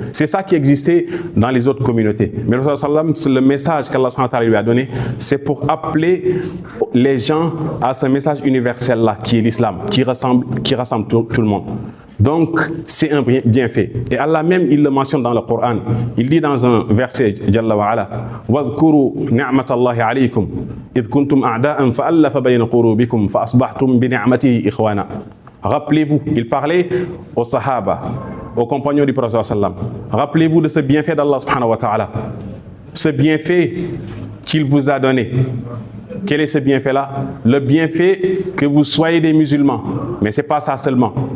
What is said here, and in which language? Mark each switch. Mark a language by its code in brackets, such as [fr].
[fr] C'est ça qui existait dans les autres communautés. Mais le message qu'Allah subhanahu wa ta'ala lui a donné, c'est pour appeler les gens à ce message universel-là, qui est l'islam, qui rassemble tout le monde. Donc, c'est un bienfait. Et Allah même, il le mentionne dans le Coran. Il dit dans un verset, Jalla wa ala, [ar] وَاذْكُرُوا نِعْمَةَ اللَّهِ عَلَيْكُمْ إِذْ كُنْتُمْ أَعْدَاءً فَأَلَّفَ بَيْنَ قُلُوبِكُمْ فَأَصْبَحْتُمْ بِنِعْمَتِهِ إِخْوَانًا. [fr] Rappelez-vous, il parlait aux Sahaba, aux compagnons du Prophète sallam. Rappelez-vous de ce bienfait d'Allah subhanahu wa ta'ala. Ce bienfait qu'il vous a donné. Quel est ce bienfait-là? Le bienfait que vous soyez des musulmans. Mais ce n'est pas ça seulement.